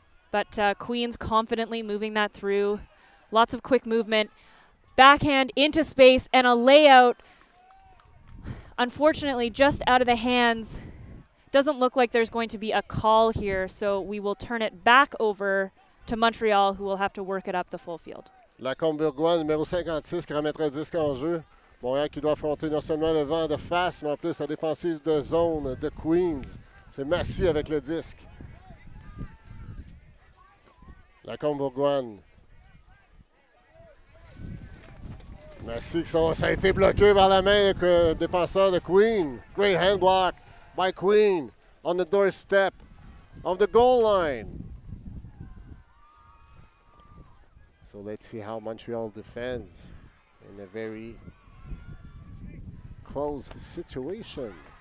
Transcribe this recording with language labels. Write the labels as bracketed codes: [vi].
[en] But Queens confidently moving that through. Lots of quick movement. Backhand into space and a layout. Unfortunately, just out of the hands. Doesn't look like there's going to be a call here, so we will turn it back over to Montreal, who will have to work it up the full field. [fr] La Combourgois, numéro 56, qui remettra le disque en jeu. Montréal qui doit affronter non seulement le vent de face, mais en plus la défensive de zone de Queens. C'est Massy avec le disque. La Combourgoine. Massy ça a été bloqué par la main du défenseur de Queen. [en] Great hand block by Queen on the doorstep of the goal line. So let's see how Montreal defends in a very close situation.